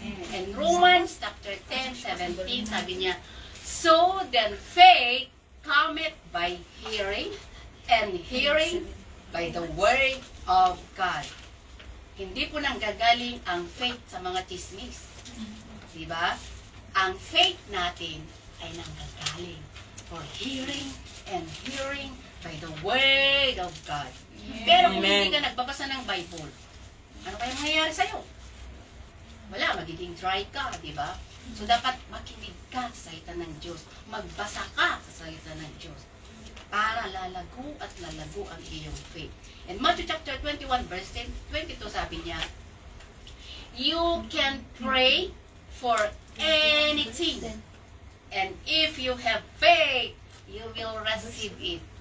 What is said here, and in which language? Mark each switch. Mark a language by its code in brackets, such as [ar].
[en] And Romans chapter 10:17, [tl] sabi niya, [en] so then faith cometh by hearing, and hearing by the word of God. [tl] Hindi po nang gagaling ang faith sa mga chismis. Diba? Ang faith natin ay nanggagaling [en] for hearing and hearing by the word of God. [tl] Pero kung hindi ka nagbabasa ng Bible, ano kaya mangyayari sa'yo? Wala, magiging dry ka, diba? So, dapat makinig ka sa salita ng Diyos. Magbasa ka sa salita ng Diyos. Para lalago at lalago ang iyong faith. [en] In Matthew chapter 21, verse 22, [tl] sabi niya, [en] you can pray for anything. And if you have faith, you will receive it.